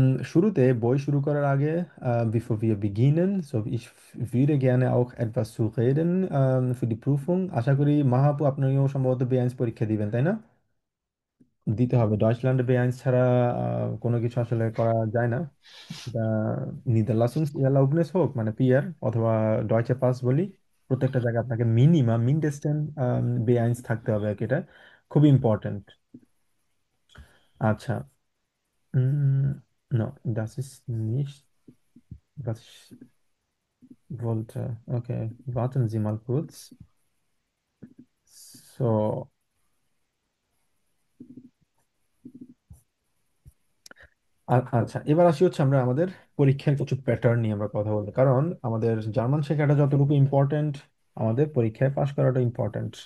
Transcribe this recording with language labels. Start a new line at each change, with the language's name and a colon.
Bangla: শুরুতে বই শুরু করার আগে,
German: bevor wir beginnen, so ich würde gerne auch etwas zu reden für die Prüfung।
Bangla: আশা করি মাহাপু আপনিও সম্ভবত B1 পরীক্ষা দিবেন, তাই না? দিতে হবে, ডয়েচল্যান্ডে B1 ছাড়া কোনো কিছু আসলে করা যায় না। এটা নিদারলাসুন্স হোক মানে পিয়ার অথবা ডয়চে পাস বলি, প্রত্যেকটা জায়গায় আপনাকে মিনিমাম মিন্ডেস্টেন B1 থাকতে হবে আর কি, এটা খুবই ইম্পর্টেন্ট।
German: আচ্ছা, no, das ist nicht, was ich wollte। Okay, warten Sie mal kurz।
Bangla: So, আচ্ছা, এবার আসি হচ্ছে আমরা আমাদের পরীক্ষার কিছু প্যাটার্ন নিয়ে আমরা কথা বলবো, কারণ আমাদের জার্মান শেখাটা যতটুকু ইম্পর্টেন্ট আমাদের পরীক্ষায় পাশ করাটা ইম্পর্টেন্ট।